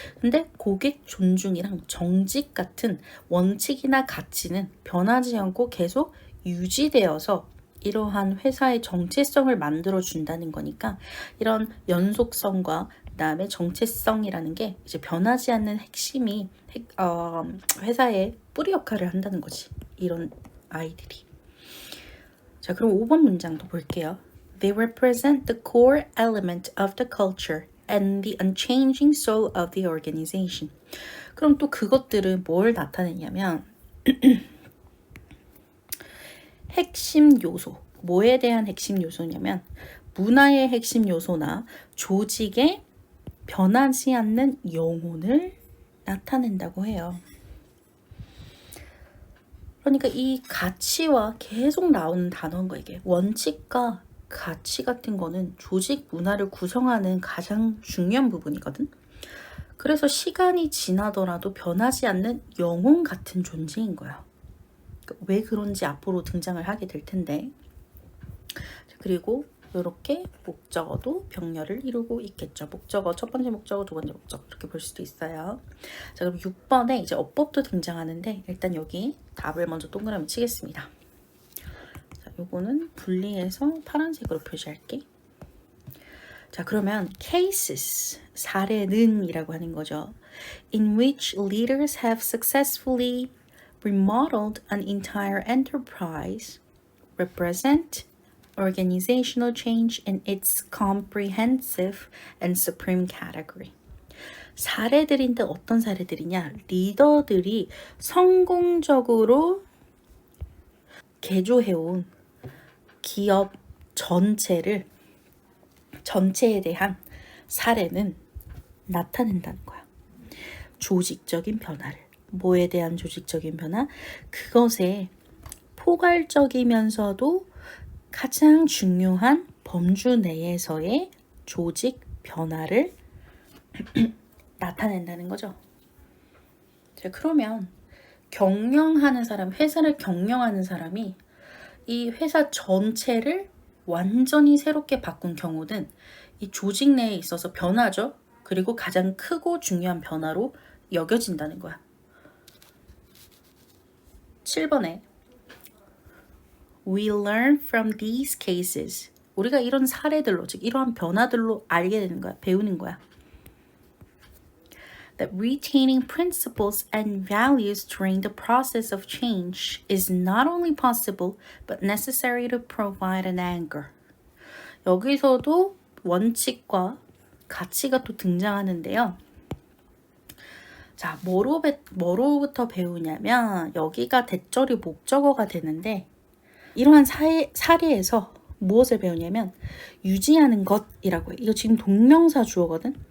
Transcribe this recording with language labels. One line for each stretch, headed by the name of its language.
Korean: 근데 고객 존중이랑 정직 같은 원칙이나 가치는 변하지 않고 계속 유지되어서 이러한 회사의 정체성을 만들어 준다는 거니까 이런 연속성과 그다음에 정체성이라는 게 이제 변하지 않는 핵심이 회사의 뿌리 역할을 한다는 거지. 이런 아이들이. 자, 그럼 5번 문장도 볼게요.
English: They represent the core element of the culture and the unchanging soul of the organization.
Korean: 그럼 또 그것들은 뭘 나타내냐면 핵심 요소. 뭐에 대한 핵심 요소냐면 문화의 핵심 요소나 조직의 변하지 않는 영혼을 나타낸다고 해요. 그러니까 이 가치와 계속 나오는 단어인 거 이게. 원칙과 가치 같은 거는 조직 문화를 구성하는 가장 중요한 부분이거든. 그래서 시간이 지나더라도 변하지 않는 영혼 같은 존재인 거야. 왜 그런지 앞으로 등장을 하게 될 텐데. 그리고 이렇게 목적어도 병렬을 이루고 있겠죠. 목적어, 첫 번째 목적어, 두 번째 목적어 이렇게 볼 수도 있어요. 자, 그럼 6번에 이제 어법도 등장하는데 일단 여기 답을 먼저 동그라미 치겠습니다. 자, 요거는 분리해서 파란색으로 표시할게. 자, 그러면 cases, 사례는 이라고 하는 거죠.
English: In which leaders have successfully remodeled an entire enterprise represent organizational change in its comprehensive and supreme category.
Korean: 사례들인데 어떤 사례들이냐? 리더들이 성공적으로 개조해온 기업 전체에 대한 사례는 나타낸다는 거야. 조직적인 변화를. 뭐에 대한 조직적인 변화? 그것에 포괄적이면서도 가장 중요한 범주 내에서의 조직 변화를 나타낸다는 거죠. 자, 그러면 경영하는 사람, 회사를 경영하는 사람이 이 회사 전체를 완전히 새롭게 바꾼 경우는 이 조직 내에 있어서 변화죠. 그리고 가장 크고 중요한 변화로 여겨진다는 거야.
English: 7번에 We learn from these cases.
Korean: 우리가 이런 사례들로, 즉 이러한 변화들로 알게 되는 거야. 배우는 거야.
English: That retaining principles and values during the process of change is not only possible but necessary to provide an anchor.
Korean: 여기서도 원칙과 가치가 또 등장하는데요. 자, 뭐로부터 배우냐면 여기가 대절이 목적어가 되는데 이러한 사례에서 무엇을 배우냐면 유지하는 것이라고 해. 이거 지금 동명사 주어거든.